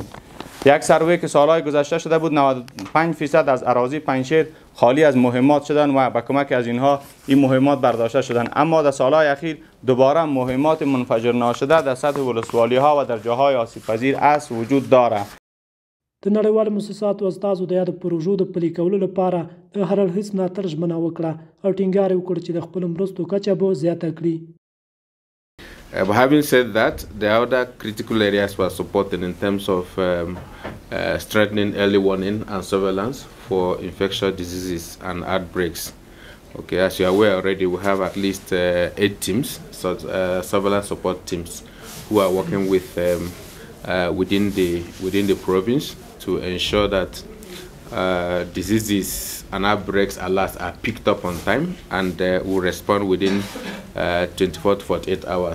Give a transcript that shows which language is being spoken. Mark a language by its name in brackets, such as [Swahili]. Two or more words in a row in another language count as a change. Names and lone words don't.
[Persian] یک سروی که سالهای گذشته شده بود 95% از اراضی پنجشیر خالی از مهمات شدن و با کمک از اینها این مهمات برداشته شدن، اما در سالهای اخیر دوباره مهمات منفجر ناشده در سطح ولسوالی ها و در جاهای آسیب پذیر است وجود داره. [Pashto] د نړیوالو مؤسساتو استازو د یاد پروژو د پلي کولو لپاره د هر اړخیز ملاتړ ژمنه وکړه او ټینګار یې وکړ چې د خپلو مرستو کچه به زیاته کړي. [English] Having said that, the other critical areas were supported in terms of strengthening early warning and surveillance for infectious diseases and outbreaks. Okay, as you are aware already, we have at least 8 teams, surveillance support teams, who are working with within the province to ensure that diseases and outbreaks alerts are picked up on time and will respond within 24 to 48 hours.